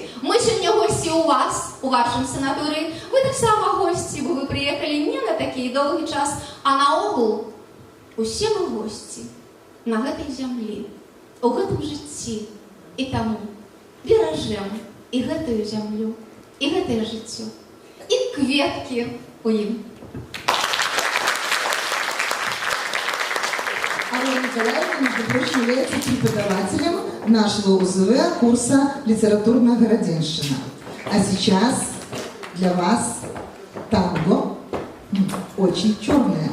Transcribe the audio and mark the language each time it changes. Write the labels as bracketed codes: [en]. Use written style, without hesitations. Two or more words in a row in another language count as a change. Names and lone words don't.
[be] Мы сёння госці ў вас, у вашым санаторыі. Вы таксама госці, бо вы прыехалі не на такі доўгі час, а наогул усе мы госці на гэтай зямлі, у гэтым жыцці. І таму беражэм і гэтую зямлю, і гэтае жыццё, і кветкі у ім. [ru] Алла Николаевна, между прочим, является преподавателем нашего УЗВ курса «Литературно-городенщина». А сейчас для вас танго очень черное.